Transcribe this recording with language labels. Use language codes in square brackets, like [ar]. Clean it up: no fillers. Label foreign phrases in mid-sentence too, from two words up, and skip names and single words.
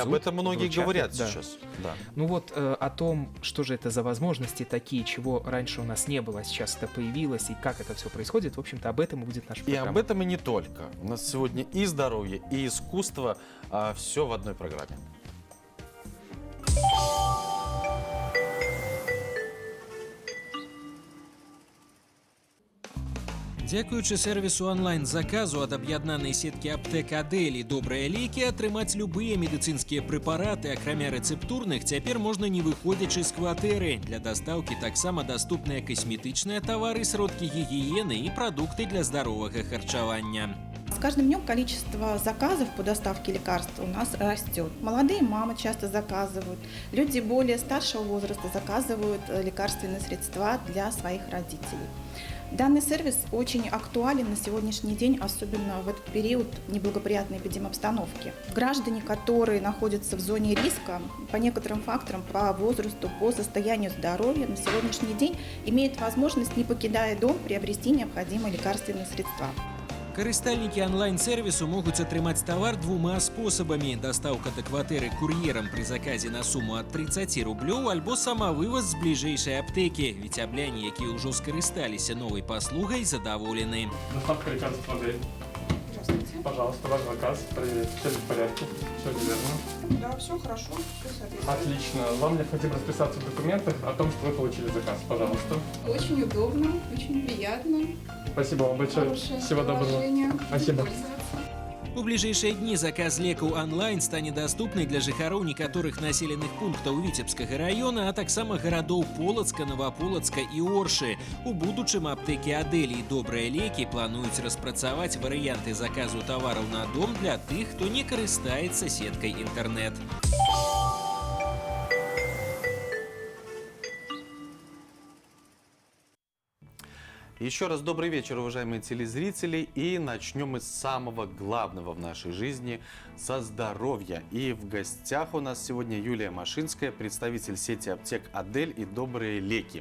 [ru] И об этом многие вручат, говорят да. сейчас. Да. Ну вот о том, что же это за возможности такие, чего раньше у нас не было, сейчас это появилось, и как это все происходит, в общем-то, об этом и будет наша И программа. об этом и не только. У нас сегодня и здоровье, и искусство, все в одной программе. [be] Дзякуючы сервісу онлайн-заказу ад аб'яднанай сеткі аптэк «Адель» і «Добрыя лекі» атрымаць любыя медыцынскія прэпараты, акрамя рэцэптурных, цяпер можна не выходзячы з кватэры. Для дастаўкі таксама даступныя касметычныя тавары, сродкі гігіены і прадукты для здаровага харчавання. [ru] С каждым днем количество заказов по доставке лекарств у нас растет. Молодые мамы часто заказывают, люди более старшего возраста заказывают лекарственные средства для своих родителей. Данный сервис очень актуален на сегодняшний день, особенно в этот период неблагоприятной эпидемобстановки. Граждане, которые находятся в зоне риска, по некоторым факторам, по возрасту, по состоянию здоровья, на сегодняшний день имеют возможность, не покидая дом, приобрести необходимые лекарственные средства. Карыстальнікі онлайн-сервісу могуць атрымаць тавар двума спосабамі: дастаўка да кватэры кур'ерам пры заказе на суму ад 30 рублёў альбо самавываз з бліжэйшай аптэкі. Віцябляне, якія ўжо скарысталіся новай паслугай, задаволены. Доставка лекарств «Адель». Здравствуйте. Пожалуйста, ваш заказ. Проверить. Все в порядке. Все верно. Да, все хорошо. Отлично. Вам необходимо расписаться в документах о том, что вы получили заказ. Пожалуйста. Очень удобно, очень приятно. Спасибо вам большое. Всего доброго. Спасибо. [be] У бліжэйшыя дні заказ лекаў онлайн стане даступны для жыхароў некаторых населеных пунктаў Віцебскага раёна, а таксама гарадоў Полацка, Новаполацка і Оршы. У будучым аптэкі «Адель» і «Добрыя лекі» плануюць распрацаваць варыянты заказу тавараў на дом для тых, хто не карыстаецца сеткай інтэрнэт. [ru] Еще раз добрый вечер, уважаемые телезрители. И начнем мы с самого главного в нашей жизни, со здоровья. И в гостях у нас сегодня Юлия Машинская, представитель сети аптек «Адель» и «Добрые леки».